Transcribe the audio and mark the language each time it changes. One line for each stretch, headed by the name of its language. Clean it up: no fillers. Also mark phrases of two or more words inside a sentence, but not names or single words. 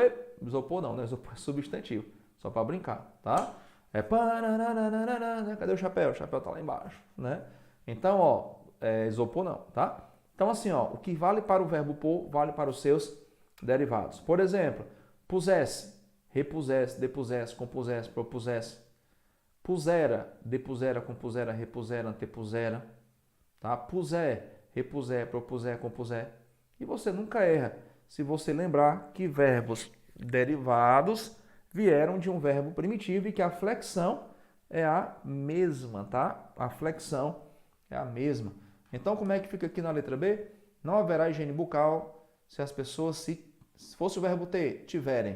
Portuguese: Isopor não, né? Isopor é substantivo, só para brincar, tá? Cadê o chapéu? O chapéu tá lá embaixo, né? Então, ó, isopor não, tá? Então, assim, ó, o que vale para o verbo pôr, vale para os seus derivados. Por exemplo, pusesse, repusesse, depusesse, compusesse, propusesse. Pusera, depusera, compusera, repusera, antepusera. Tá? Puser, repuser, propuser, compuser. E você nunca erra se você lembrar que verbos derivados vieram de um verbo primitivo e que a flexão é a mesma, tá? A flexão é a mesma. Então, como é que fica aqui na letra B? Não haverá higiene bucal se as pessoas, se fosse o verbo ter, tiverem.